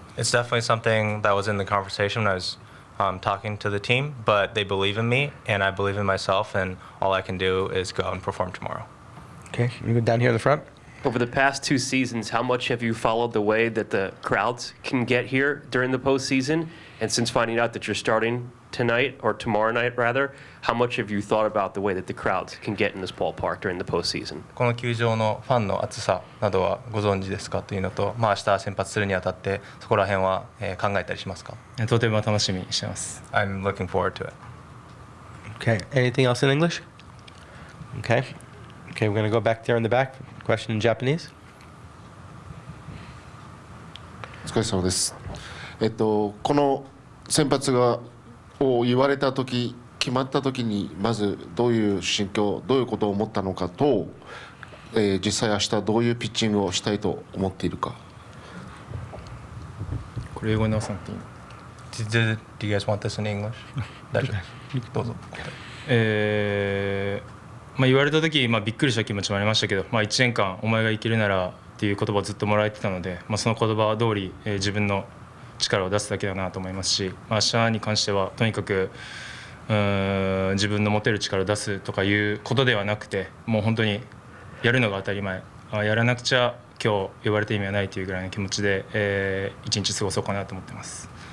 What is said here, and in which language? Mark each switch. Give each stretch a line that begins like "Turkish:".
English: It's definitely something that was in the conversation when I was talking to the team, but they believe in me and I believe in myself, and all I can do is go out and perform tomorrow. Okay, you go down here in the front. Over the past 2 seasons, how much have you followed the way that the crowds can get here during the postseason? And since finding out that you're starting tonight, or tomorrow night rather, how much have you thought about the way that the crowds can get in this ballpark during the postseason?
Japanese: この球場のファンの厚さなどはご存知ですかというのと、明日先発するにあたってそこら辺は考えたりしますか？とても楽しみにしてます。
English: I'm looking forward to it. Okay, anything else in English? Okay, we're going to go back there in the back. Question in Japanese.
Japanese: お疲れ様です。この先発を言われた時、決まった時にまずどういう心境、どういうことを思ったのかと、実際明日どういうピッチングをしたいと思っているか。これ英語に直さなくていいの？
English: Do you guys want this in English?
Japanese: 大丈夫。どうぞ。言われた時、びっくりした気持ちもありましたけど、1年間お前が生きるならっていう言葉をずっともらえてたので、その言葉通り、自分の力を出すだけだなと思いますし、明日に関してはとにかく自分の持てる力を出すとかいうことではなくて、もう本当にやるのが当たり前、やらなくちゃ今日呼ばれた意味はないというぐらいの気持ちで、一日過ごそうかなと思ってます。